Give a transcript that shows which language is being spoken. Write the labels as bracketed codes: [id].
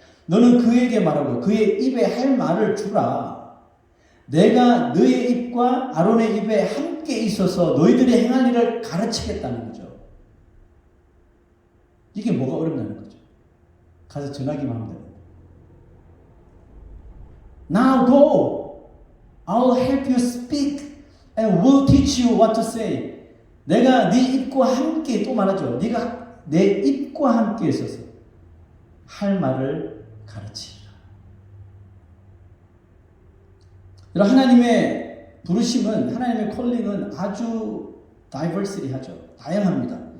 [ko] 너는 그에게 말하고 그의 입에 할 말을 주라. 내가 너의 입과 아론의 입에 함께 있어서 너희들이 행할 일을 가르치겠다는 거죠. 이게 뭐가 어렵다는 거죠. 가서 전하기만 하면 됩니다. [en] Now go. I'll help you speak and will teach you what to say. [ko] 내가 네 입과 함께, 또 말하죠. 네가 내 입과 함께 있어서 할 말을 가르치리라. 여러분, 하나님의 부르심은, 하나님의 콜링은 아주 다이버시리하죠. 다양합니다.